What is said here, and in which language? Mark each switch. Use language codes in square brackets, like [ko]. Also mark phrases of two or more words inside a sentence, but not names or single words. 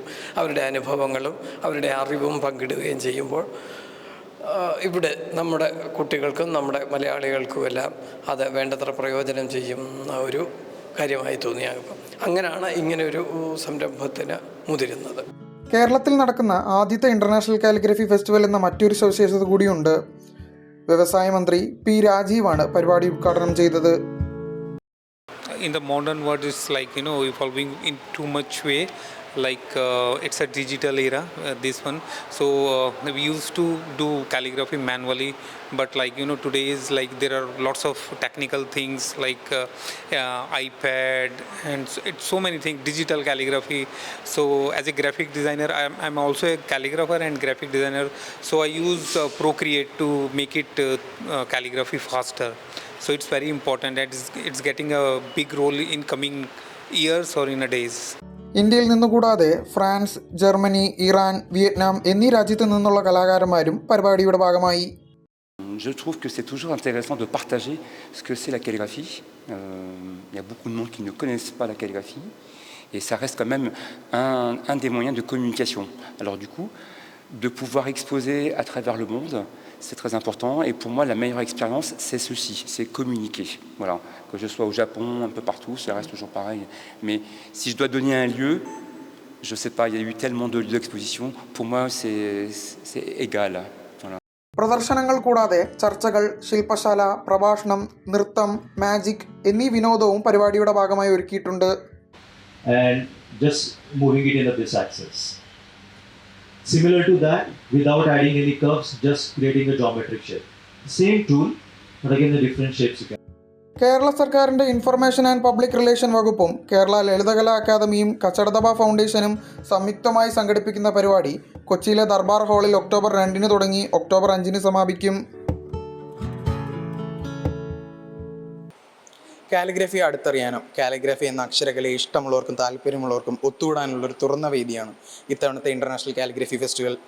[ml] അവരുടെ അനുഭവങ്ങളും അവരുടെ അറിവും പങ്കിടുകയും ചെയ്യുമ്പോൾ ഇവിടെ നമ്മുടെ കുട്ടികൾക്കും നമ്മുടെ മലയാളികൾക്കുമെല്ലാം അത് വേണ്ടത്ര പ്രയോജനം ചെയ്യുന്ന ഒരു കാര്യമായി തോന്നിയാകും. അങ്ങനെയാണ് ഇങ്ങനെ ഒരു സംരംഭത്തിന് മുതിരുന്നത്. കേരളത്തിൽ നടക്കുന്ന ആദ്യത്തെ ഇന്റർനാഷണൽ കാലിഗ്രഫി ഫെസ്റ്റിവൽ എന്ന മറ്റൊരു സവിശേഷത കൂടിയുണ്ട്. വ്യവസായ മന്ത്രി പി രാജീവാണ് പരിപാടി ഉദ്ഘാടനം ചെയ്തത്. [en] In the modern world, it's like evolving in too much way. Like it's a digital era, this one. So we used to do calligraphy manually, but today is like there are lots of technical things like iPad and it's so many things, digital calligraphy. So as a graphic designer, I'm also a calligrapher and graphic designer. So I use Procreate to make it calligraphy faster. So it's very important and it's getting a big role in coming years or in a days. [ml] ഇന്ത്യയിൽ നിന്നുകൂടാതെ ഫ്രാൻസ്, ജർമ്മനി, ഇറാൻ, വിയറ്റ്നാം എന്നീ രാജ്യത്തു നിന്നുള്ള കലാകാരന്മാരും പരിപാടിയുടെ ഭാഗമായി. [fr] Je trouve que c'est toujours intéressant de partager ce que c'est la calligraphie. Il y a beaucoup de monde qui ne connaissent pas la calligraphie et ça reste quand même un des moyens de communication. Alors du coup, de pouvoir exposer à travers le monde, c'est très important. Et pour moi, la meilleure expérience, c'est ceci, c'est communiquer. Voilà, que je sois au Japon, un peu partout, ça reste toujours pareil. Mais si je dois donner un lieu, je sais pas, il y a eu tellement de lieux d'exposition. Pour moi, c'est égal. Voilà. [ml] പ്രദർശനങ്ങൾ കൂടാതെ ചർച്ചകൾ, ശില്പശാല, പ്രഭാഷണം, നൃത്തം, മാജിക് എന്നീ വിനോദവും പരിപാടിയുടെ ഭാഗമായി ഒരുക്കിയിട്ടുണ്ട്. [en] And just moving it in this axis. Similar to that, without adding any curves, just creating a geometric shape. Same tool, but again the different shapes you can. [ml] കേരള സർക്കാരിൻ്റെ ഇൻഫർമേഷൻ ആൻഡ് പബ്ലിക് റിലേഷൻ വകുപ്പും കേരള ലളിതകലാ അക്കാദമിയും കച്ചടദബ ഫൗണ്ടേഷനും സംയുക്തമായി സംഘടിപ്പിക്കുന്ന പരിപാടി കൊച്ചിയിലെ ദർബാർ ഹാളിൽ ഒക്ടോബർ 2 തുടങ്ങി ഒക്ടോബർ 5 സമാപിക്കും. കാലിഗ്രഫി അടുത്തറിയാനും കാലിഗ്രഫി എന്ന അക്ഷരകലയെ ഇഷ്ടമുള്ളവർക്കും താല്പര്യമുള്ളവർക്കും ഒത്തുകൂടാനുള്ളൊരു തുറന്ന വേദിയാണ് ഇത്തവണത്തെ ഇന്റർനാഷണൽ കാലിഗ്രഫി ഫെസ്റ്റിവൽ.